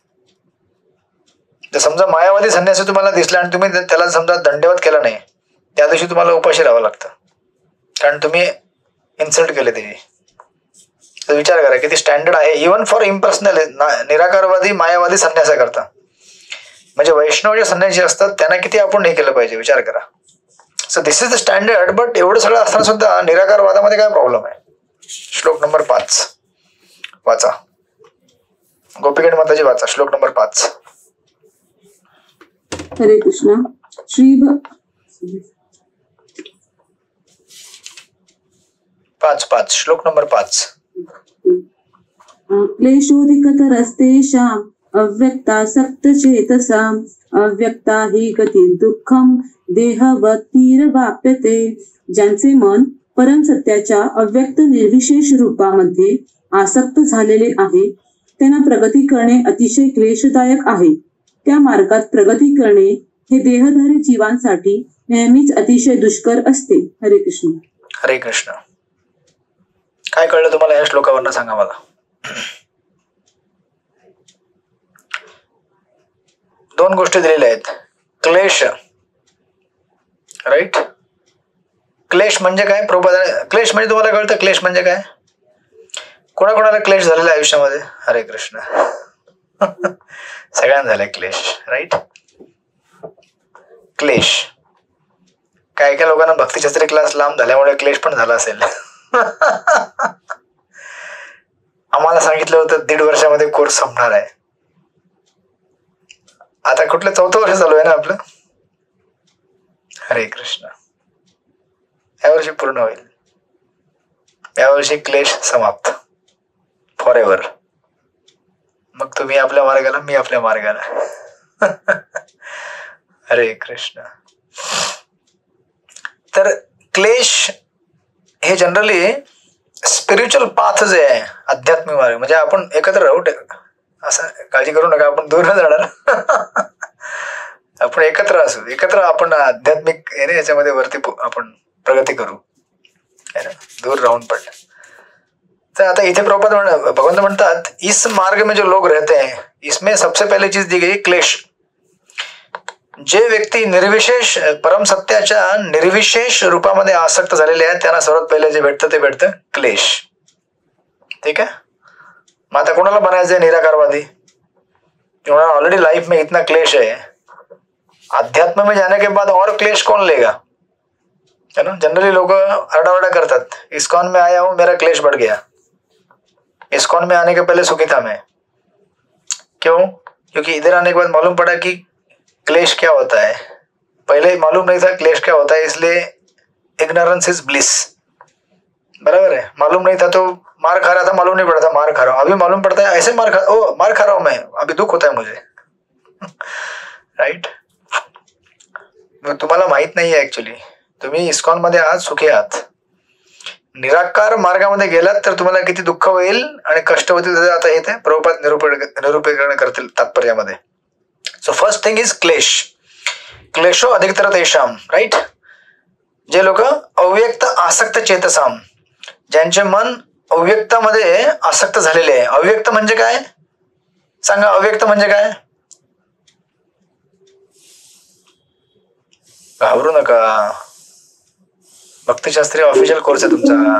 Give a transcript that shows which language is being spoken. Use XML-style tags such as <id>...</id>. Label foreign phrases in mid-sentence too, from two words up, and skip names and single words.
<mr>जर समजा मायावादी संन्यासी तुम्हाला दिसला आणि तुम्ही त्याला समजा दंडवत केला नाही, त्या दिवशी तुम्हाला उपाशी राहावं लागतं, कारण तुम्ही इन्सल्ट केले त्याची. तर विचार करा किती स्टँडर्ड आहे</mr> <en>even for impersonal</en> <mr>निराकारवादी मायावादी संन्यासा करता. म्हणजे वैष्णव जे संन्यासी असतात त्यांना किती आपण हे केलं पाहिजे, विचार करा.</mr> <en>So this is the standard.</en> <mr>बट एवढं सगळं असताना सुद्धा निराकारवादामध्ये काय प्रॉब्लेम आहे. श्लोक नंबर 5 वाचा. गोपीगण माताजी वाचा श्लोक नंबर 5. हरे कृष्ण. पाच श्लोक नंबर 5.</mr> <sa>क्लेशोधिकतरस्तेषाम् अव्यक्तासक्त चेतसाम् अव्यक्ता हि गती दुःखम देहवतीरवाप्यते.</sa> <mr>ज्यांचे मन परम सत्याच्या अव्यक्त निर्विशेष रूपामध्ये आसक्त झालेले आहे त्यांना प्रगती करणे अतिशय क्लेशदायक आहे. त्या मार्गात प्रगती करणे हे देहधारी जीवांसाठी नेहमीच अतिशय दुष्कर असते. हरे कृष्ण. हरे कृष्ण. काय कळलं तुम्हाला या श्लोकावरनं सांगा मला. दोन गोष्टी दिलेल्या आहेत. क्लेश, राईट. क्लेश म्हणजे काय? क्लेश म्हणजे तुम्हाला कळतं क्लेश म्हणजे काय? कोणाकोणाला क्लेश झालेला आहे आयुष्यामध्ये? हरे कृष्ण. सगळ्यांना झालाय क्लेश, राईट. क्लेश काय काय लोकांना भक्तिशास्त्री क्लास लांब झाल्यामुळे क्लेश पण झाला असेल. आम्हाला सांगितलं होतं 1.5 वर्षामध्ये कोर्स संपणार आहे. आता कुठलं 4थं वर्ष चालू आहे ना आपलं. हरे कृष्ण. यावर्षी पूर्ण होईल. यावर्षी क्लेश समाप्त</mr> <en>for ever.</en> <mr>मग तुम्ही आपल्या मार्गाला, मी आपल्या मार्गाला. हरे कृष्ण. तर क्लेश हे</mr> <en>generally spiritual path</en> <mr>जे आहे, आध्यात्मिक मार्ग, म्हणजे आपण एकत्र राहू, असं काळजी करू नका, आपण दूर न जाणार. आपण एकत्र असू, एकत्र आपण आध्यात्मिक याच्यामध्ये वरती आपण प्रगती करू, दूर राहून पण. तर आता इथे भगवंत म्हणतात,</mr> <hi>इस मार्ग में जो लोग रहते हैं इसमें सबसे पहले चीज दी गई क्लेश.</hi> <mr>जे व्यक्ती निर्विशेष परम सत्याच्या निर्विशेष रूपामध्ये आसक्त झालेले आहेत त्यांना सर्वात पहिले जे भेटतं ते भेटतं क्लेश.</mr> <hi>ठीक है.</hi> <mr>मग आता कोणाला बनायचंय निराकारवादी?</mr> <hi>ऑलरेडी लाइफ में इतना क्लेश है, अध्यात्म में जाने के बाद और क्लेश कौन लेगा, है ना.</hi> <mr>जनरली लोग आरडाओरडा करतात,</mr> <hi>इस्कॉन में आया हूं मेरा क्लेश बढ़ गया. इस्कॉन में आने के पहले सुखी था मैं. क्यों? क्योंकि इधर आने के बाद मालूम पड़ा कि क्लेश क्या होता है. पहले मालूम नहीं था क्लेश क्या होता है, इसलिए</hi> <en>ignorance is bliss.</en> <hi>बराबर है. मालूम नहीं था तो मार खा रहा था, मालूम नहीं पड़ा था मार खा रहा हूं. अभी मालूम पड़ता है ऐसे मार खा रहा हूं मैं, अभी दुख होता है मुझे. राइट.</hi> <mr>तुम्हाला माहित नाहीये ऍक्च्युली तुम्ही इस्कॉन मध्ये आहात, सुखी आहात. निराकार मार्गामध्ये गेलात तर तुम्हाला किती दुःख होईल आणि कष्ट होतील. आता येते प्रभुपाद निरूपीकरण करतील तात्पर्यामध्ये.</mr> <en>So first thing is क्लेश.</en> <sa>क्लेशो अधिकतर तेषाम,</sa> <mr>राईट. जे लोक</mr> <sa>अव्यक्त आसक्त चेतसाम,</sa> <mr>ज्यांचे मन अव्यक्तामध्ये आसक्त झालेले आहे. अव्यक्त म्हणजे काय सांगा? अव्यक्त म्हणजे काय? घाबरू नका, भक्तिशास्त्री</mr> <en>official course</en> <mr>आहे तुमचा.</mr>